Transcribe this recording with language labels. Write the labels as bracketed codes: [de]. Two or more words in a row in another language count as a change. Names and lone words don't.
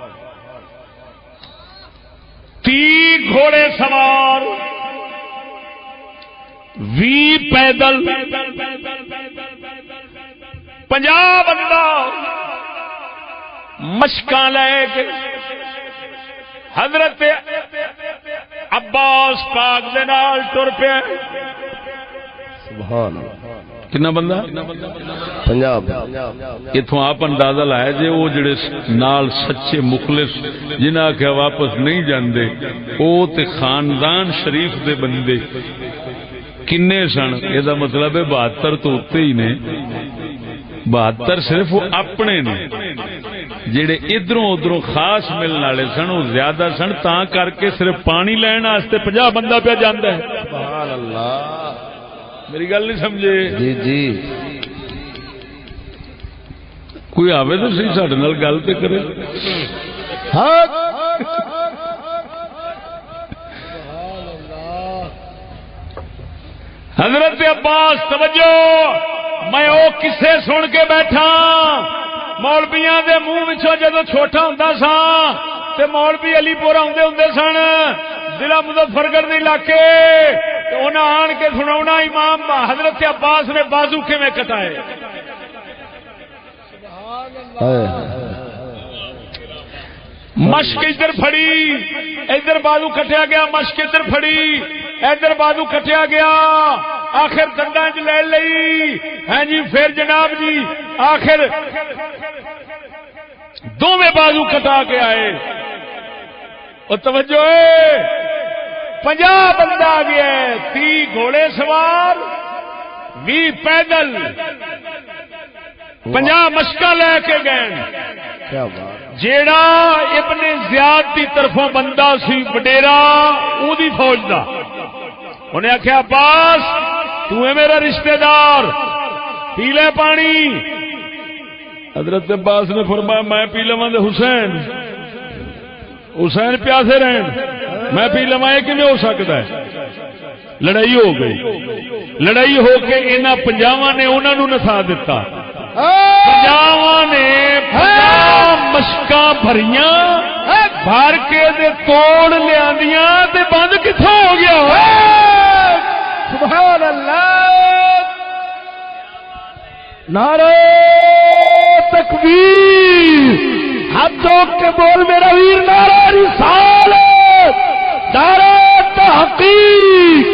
[pa] 30 گھوڑے سوار، 20 پیدل، 50 بندہ مشکاں لے کے حضرت عباس پاک دے نال ٹر پیا. [ar] سبحان اللہ. [pa] کنا بندہ؟ 50. اتوں آپ اندازہ لایا جے وہ جڑے نال سچے مخلص جنہاں کہ واپس نہیں جاندے او تے خاندان شریف دے بندے کنے سن. یہ مطلب ہے 72 تو اتے ہی نے. 72 صرف وہ اپنے نے، جڑے ادھروں ادھروں خاص ملنے والے سن وہ زیادہ سن. تاں کر کے صرف پانی لین واسطے 50 بندہ پہ جاندا ہے. [ar] سبحان اللہ. [pa] میری گل نہیں سمجھے؟ جی جی. کوئی آوے تو صحیح ساڈے نال گل تے کرے. حضرت عباس توجہ، میں او کسے سن کے بیٹھا مولویاں دے منہ وچوں جدوں چھوٹا ہوندا سا تے مولوی علی پور آندے ہوندے سن ضلع مظفر گڑھ دے علاقے، تے انہاں آن کے سناونا امام حضرت عباس نے بازو کیویں کٹائے. مشک ادھر پھڑی ادھر بازو کٹیا گیا، مشک ادھر پھڑی ادھر بازو کٹیا گیا، آخر دنداں چ لے لئی. ہاں جی پھر جناب جی آخر دونوں بازو کٹا کے آئے. اور توجہ 50 بندہ آ گیا، 30 گھوڑے سوار، 20 پیدل، 50 مشکا لے کے گئے. جیڑا ابن زیاد کی طرفوں بندہ سی وڈیرا اودی فوج دا، انہیں آخیا عباس تو ہے میرا رشتہ دار، پی لے پانی. حضرت عباس نے فرمایا میں پی لواں تے حسین پیاسے رہن، میں پی لواں. یہ کیویں ہو سکتا ہے؟ لڑائی ہو گئی. لڑائی ہو کے انہاں 50 نے انہاں نوں نسا دتا. 50 نے 50 مشکاں بھریاں بھر کے دے توڑ لیاندیاں تے بند کتھوں ہو گیا؟ [ar] سبحان اللہ. نعرہ تکبیر. [pa] ہاتھ ٹوک کے بول میرا ویر نعرہ رسالت، نعرہ تحقیق.